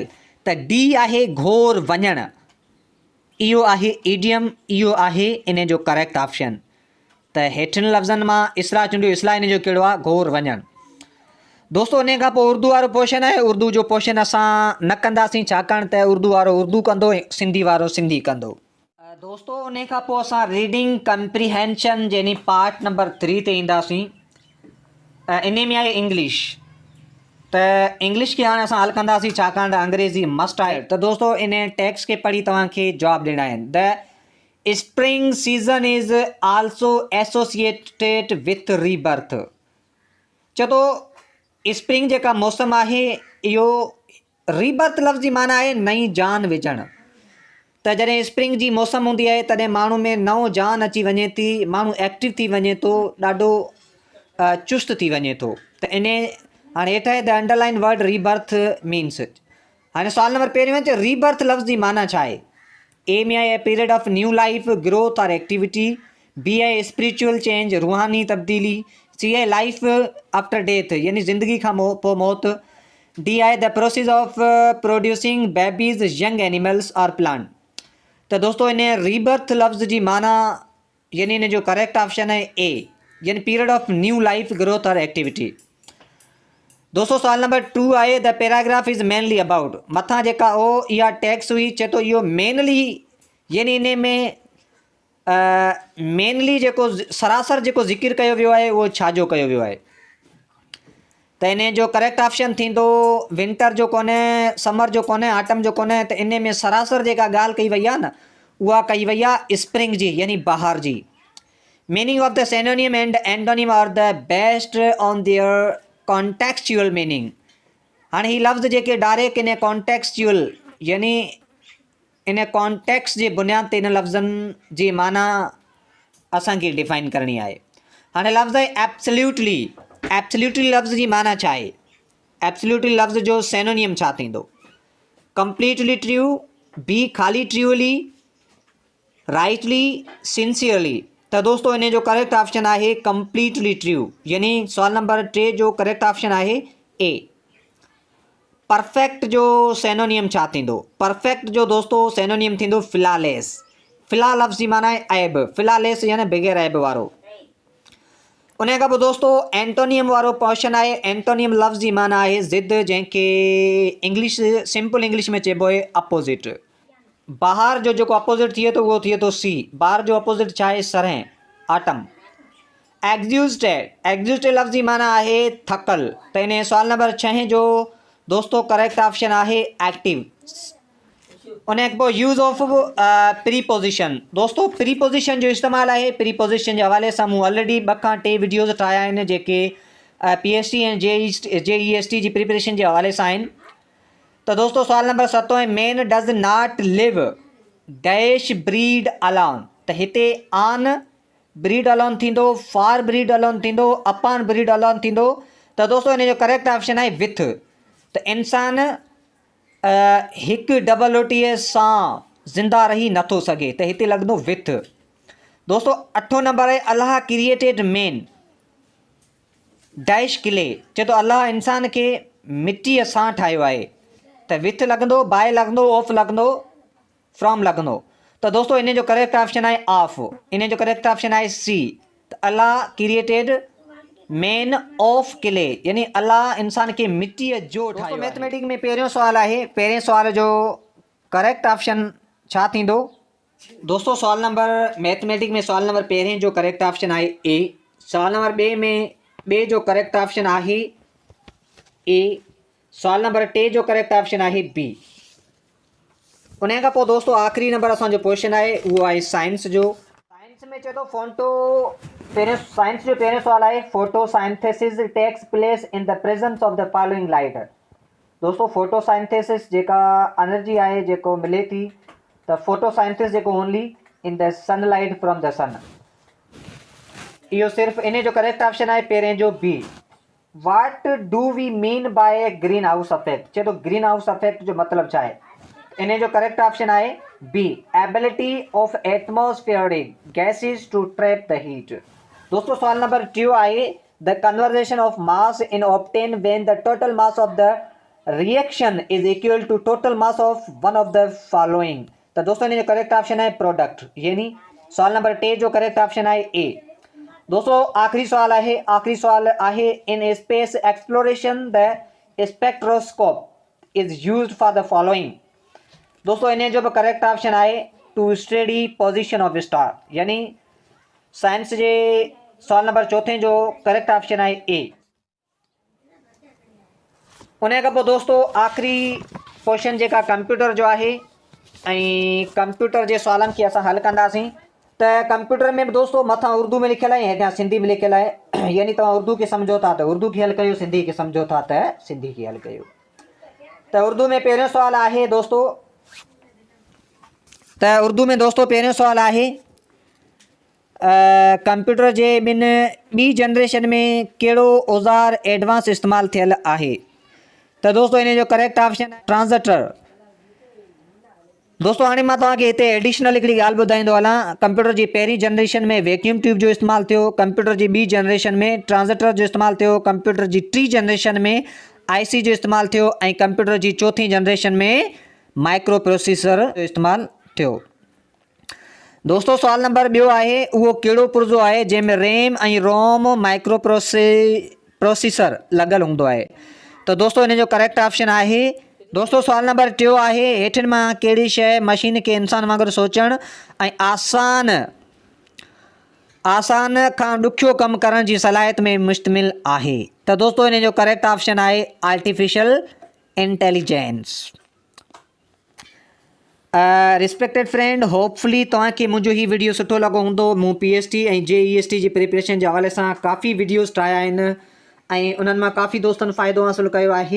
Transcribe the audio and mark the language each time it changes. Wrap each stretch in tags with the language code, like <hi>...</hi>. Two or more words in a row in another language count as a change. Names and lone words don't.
<sd>त D आहे घोर वञणु, इहो आहे ईडियम, इहो आहे इन जो</sd> <en>correct option.</en> <sd>त हेठिन लफ़्ज़नि मां इस्लाह चूंडियो, इस्लाह इन जो कहिड़ो आहे? घोर वञणु। दोस्तों, इन खां पोइ उर्दू वारो पोर्शन आहे। उर्दू जो पोर्शन असां न कंदासीं, छाकाणि त उर्दू वारो उर्दू कंदो ऐं सिंधी वारो सिंधी कंदो। दोस्तों, उन खां पोइ असां</sd> <en>reading comprehension</en> <sd>यानी</sd> <en>part number 3</en> <sd>ते ईंदासीं। इन में आहे इंग्लिश। त इंग्लिश खे हाणे असां हल कंदासीं, छाकाणि त अंग्रेज़ी मस्ट आहे। त दोस्तों, इन टेक्स्ट खे पढ़ी तव्हांखे जवाबु ॾियणा आहिनि।</sd> <en>The spring season is also associated with rebirth.</en> <sd>चओ थो स्प्रिंग जेका मौसम आहे, इहो रीबर्थ लफ़्ज़ जी माना आहे नई जान विझणु। त जॾहिं स्प्रिंग जी मौसम हूंदी आहे तॾहिं माण्हू में नओं जान अची वञे थी, माण्हू एक्टिव थी वञे थो, ॾाढो चुस्त थी वञे थो। त हाणे हेठि आहे</sd> <en>the underline word rebirth means.</en> <sd>हाणे सुवाल नंबर पहिरियों आहे, रीबर्थ लफ़्ज़ जी माना छा आहे?</sd> <en>ए</en> <sd>में आहे</sd> <en>period of new life growth and activity, बी आहे spiritual change</en> <sd>रूहानी तब्दीली,</sd> <en>सी आहे life after death</en> <sd>यानी ज़िंदगी खां पोइ मौत,</sd> <en>डी आहे the process of producing babies young animals and plant.</en> <sd>तो दोस्तों इन रीबर्थ लफ्ज़ जी माना यानी इन जो</sd> <en>correct option</en> <sd>है ए यानी</sd> <en>period of new life growth and activity.</en> <sd>दोस्तों सवाल नंबर 2 आहे</sd> <en>the paragraph is mainly about,</en> <sd>मथां जेका ओ इहा टैक्स हुई चए थो इहो मेनली यानी इन में मेनली जेको सरासर जेको ज़िक्र कयो वियो आहे उहो छाजो कयो वियो आहे। त इन जो</sd> <en>correct option</en> <sd>थींदो विंटर जो कोन्हे, समर जो कोन्हे, ऑटम जो कोन्हे। त इन में सरासर जेका ॻाल्हि कई वई आहे न उहा कई वई आहे स्प्रिंग जी यानी बहार जी।</sd> <en>Meaning of the synonym and antonym are the based on their contextual meaning.</en> <sd>हाणे ही लफ़्ज़ जेके</sd> <en>direct in contextual</en> <sd>यानी इन कॉन्टेक्स्ट जे बुनियाद ते इन लफ़्ज़नि जी माना असांखे डिफाइन करणी आहे। हाणे लफ़्ज़ आहे एब्सोल्युटली। एब्सोल्युटली लफ़्ज़ जी माना छा आहे? एब्सोल्युटली लफ़्ज़ जो सिनोनिम छा थींदो?</sd> <en>completely true, B खाली truly, rightly, sincerely.</en> <sd>त दोस्तों इन जो</sd> <en>correct option</en> <sd>आहे</sd> <en>completely true</en> <sd>यानी सवाल नंबर 3 जो</sd> <en>correct option</en> <sd>आहे ए। परफेक्ट जो सिनोनिम छा थींदो? परफेक्ट जो दोस्तों सिनोनिम थींदो फिलालेस। फिला लफ़्ज़ जी माना आहे ऐब, फिलालेस यानी बग़ैर ऐब वारो। उन खां पोइ दोस्तों एंटोनियम वारो पोर्शन आहे। एंटोनियम लफ़्ज़ जी माना आहे ज़िद, जंहिंखे</sd> <en>English simple English</en> <sd>में चइबो आहे अपोज़िट। बहार जो जेको अपोज़िट थिए थो उहो थिए थो सी। बहार जो अपोज़िट छा आहे? सरह, ऑटम। एग्ज़ॉस्टेड, एग्ज़ॉस्टेड लफ़्ज़ जी माना आहे थकल। त इन सवाल नंबर 6 जो दोस्तों</sd> <en>correct option</en> <sd>आहे एक्टिव। उन खां पोइ</sd> <en>use of preposition.</en> <sd>दोस्तों प्रीपोजिशन जो इस्तेमालु आहे प्रीपोजिशन जे हवाले सां मूं ऑलरेडी 2 खां 3 वीडियोज़ ठाहिया आहिनि जेके PST ऐं JEST जी प्रिपरेशन जे हवाले सां आहिनि। तो दोस्तों सवाल नंबर 7 है</sd> <en>man does not live dash bread alone. त हिते on bread alone थींदो, for bread alone थींदो, upon bread alone थींदो।</en> <sd>त दोस्तों इन जो</sd> <en>correct option</en> <sd>आहे विथ। त इंसान हिकु डबल रोटीअ सां ज़िंदा रही नथो सघे, त हिते लॻंदो विथ। दोस्तों 8 नंबर आहे अल्लाह</sd> <en>created man dash clay.</en> <sd>चए थो अल्लाह इंसान खे मिटीअ सां ठाहियो आहे। त विथ लॻंदो, बाय लॻंदो, ऑफ लॻंदो, फ्रॉम लॻंदो। त दोस्तों इन जो</sd> <en>correct option</en> <sd>आहे ऑफ। इन जो</sd> <en>correct option</en> <sd>आहे सी। त अल्लाह</sd> <en>created man of clay</en> <sd>यानी अल्लाह इंसान खे मिटीअ जो ठाहियो। मैथमेटिक्स में पहिरियों सुवाल आहे, पहिरें सुवाल जो</sd> <en>correct option</en> <sd>छा थींदो? दोस्तों सवाल नंबर मैथमेटिक्स में सवाल नंबर पहिरें जो</sd> <en>correct option</en> <sd>आहे ए। सवाल नंबर 2 में ॿिए जो</sd> <en>correct option</en> <sd>आहे ए। सवाल नंबर 3 जो</sd> <en>correct option</en> <sd>आहे बी। उन खां पोइ दोस्तों आख़िरी नंबर असांजो क्वेश्चन आहे उहो आहे साइंस जो। साइंस में चए थो साइंस जो पहिरियों सुवाल आहे</sd> <en>photosynthesis takes place in the presence of the following light.</en> <sd>दोस्तों फोटोसाइंथेसिस जेका एनर्जी आहे जेको मिले थी त फोटोसाइंथेसिस जेको</sd> <en>only in the sunlight from the sun.</en> <sd>इहो सिर्फ़ु इन जो</sd> <en>correct option</en> <sd>आहे पहिरें जो बी।</sd> <en>what do we mean by green house effect.</en> <sd>चए थो</sd> <en>green house effect</en> <sd>जो मतिलबु छा आहे? इन जो</sd> <en>correct option आहे बी ability of atmospheric gases to trap the heat.</en> <sd>दोस्तों सवाल नंबर 2 आहे</sd> <en>the conversion of mass in obtain when the total mass of the reaction is equal to total mass of one of the following.</en> <sd>तो दोस्तों इन जो</sd> <en>correct option</en> <sd>आहे प्रोडक्ट यानी सवाल नंबर 3 जो</sd> <en>correct option</en> <sd>आहे ए। दोस्तों आखिरी सवाल आहे</sd> <en>in space exploration the spectroscope is used for the following.</en> <sd>दोस्तों इन जो भी</sd> <en>correct option</en> <sd>आहे</sd> <en>to study position of star</en> <sd>यानी साइंस जे सवाल नंबर 4 जो</sd> <en>correct option</en> <sd>आहे ए। उन खां पोइ दोस्तों आखिरी क्वेश्चन जेका कंप्यूटर जो आहे ऐं कंप्यूटर जे सुवालनि खे असां हल कंदासीं। त कंप्यूटर में बि दोस्तों मथां उर्दू में लिखियल आहे, हेठां सिंधी में लिखियल आहे। यानी तव्हां उर्दू खे सम्झो था त उर्दू खे हल कयो, सिंधी खे सम्झो था त सिंधी खे हल कयो। त उर्दू में पहिरियों सुवाल आहे दोस्तों पहिरियों सुवाल आहे कंप्यूटर जे ॿी जनरेशन में कहिड़ो औज़ार एडवांस इस्तेमालु थियल आहे? त दोस्तों इन जो</sd> <en>correct option</en> <sd>ट्रांजिस्टर। दोस्तों हाणे मां तव्हांखे हिते एडिशनल हिकिड़ी ॻाल्हि ॿुधाईंदो हलां। कंप्यूटर जी पहिरीं जनरेशन में</sd> <en>vacuum tube</en> <sd>जो इस्तेमालु थियो, कंप्यूटर जी ॿी जनरेशन में ट्रांजिस्टर जो इस्तेमालु थियो, कंप्यूटर जी टी जनरेशन में IC जो इस्तेमालु थियो ऐं कंप्यूटर जी चौथीं जनरेशन में</sd> <en>micro processor</en> <sd>जो इस्तेमालु थियो। दोस्तों सुवाल नंबर ॿियो आहे, उहो कहिड़ो पुर्ज़ो आहे जंहिंमें रैम ऐं रोम</sd> <en>micro processor</en> <sd>लॻल हूंदो आहे? त दोस्तों हिन जो</sd> <en>correct option</en> <sd>आहे। दोस्तों सुवाल नंबर टियों आहे, हेठिन मां कहिड़ी शइ मशीन खे इंसान वांगुरु सोचणु ऐं आसान खां ॾुखियो कमु करण जी सलाहियत में मुश्तमिल आहे? त दोस्तों हिन जो</sd> <en>correct option</en> <sd>आहे</sd> <en>artificial intelligence. respected friend, hopefully</en> <sd>तव्हांखे मुंहिंजो ही वीडियो सुठो लॻो हूंदो। मूं PST ऐं JEST जी प्रिपरेशन जे हवाले सां काफ़ी वीडियोज़ ठाहिया आहिनि ऐं उन्हनि मां काफ़ी दोस्तनि फ़ाइदो हासिलु कयो आहे।</sd>